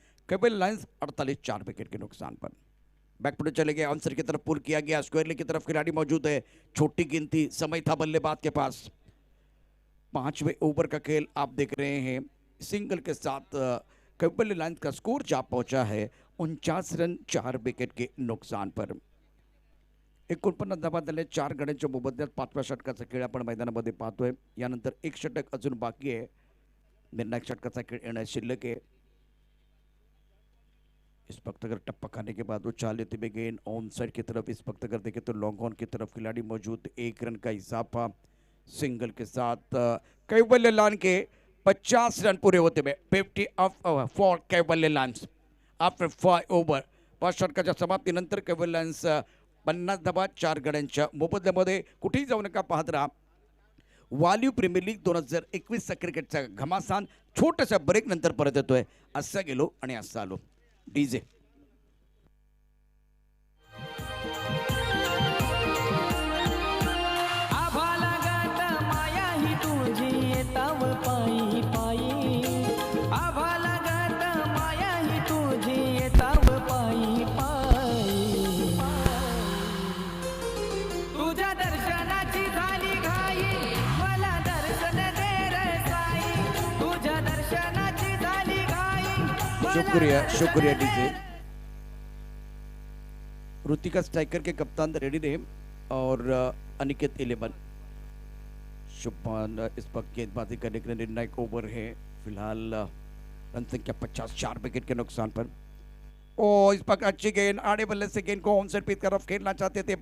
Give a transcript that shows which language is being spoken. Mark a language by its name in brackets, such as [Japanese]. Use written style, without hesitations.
[Hindi] कैवल्य Lions 48 4 wicket के नुकसान पर। बैकफुट चले गए, आंसर की तरफ पुल किया गया, स्क्वायर लेग की तरफ खिलाड़ी मौजूद है। छोटी गेंद थी, समय था बल्लेबाज के पास। 5वें ओवर का खेल आप देख रहे हैं। सिंगल के साथ कैवल्य लायन्स का स्कोर जा पहुंचा है 49 रन 4 विकेट के नुकसान पर। [Marathi] 49 धावा झाले, 4 गड्यांच्या मोबदल्यात 5व्या षटकाचा खेळ आपण मैदानामध्ये पाहतोय। यानंतर 1 षटक अजून बाकी आहे, निर्णायक षटकाचा खेळ येणं शिल्लक है। [Hindi] इस वक्त अगर टप्पा खाने के बाद उछाल लेते हुए गेंद ऑन साइड की तरफ, इस वक्त अगर देखें तो लॉन्ग ऑन की तरफ खिलाड़ी मौजूद। 1 रन का इजाफा सिंगल के साथ कैवल्य लायन्स के 50 रन पूरे होते हुए [English] 50 off for Kaivalya Lions after 5 over. [Marathi] 5 षटकाच्या समाप्तीनंतर कैवल्य लायन्स 50 धावा 4 गड्यांच्या मोबदल्यामध्ये। कुठेही जाऊ नका, पाहत राहा वाल्यू प्रीमियर लीग 2021चा क्रिकेटचा घमासान छोटासा ब्रेक नंतर परत येतोय. असा गेलो आणि असा आलो. डीजे आभाला गात माया ही तुझी येताव पायी पायी. आभाला गात माया ही तुझी येताव पायी पायी. तुझ्या दर्शनाची झाली घाई मला दर्शन दे रे साई. तुझ्या दर्शनाची झाली घाई मला [Hindi] शुक्रिया [Marathi] दर्शन [Hindi] शुक्रिया [Marathi] दे. डीजे. [Hindi] ऋतिका स्ट्राइकर के कप्तान रेडी रहे और अनिकेत 11 शुभमान इस वक्त गेंदबाजी करने के लिए निर्णायक ओवर है. फिलहाल रन संख्या 50, 4 विकेट के नुकसान पर. ओ इस वक्त अच्छी गेंद आड़े बल्ले से गेंद को ऑन साइड की तरफ खेलना चाहते थे.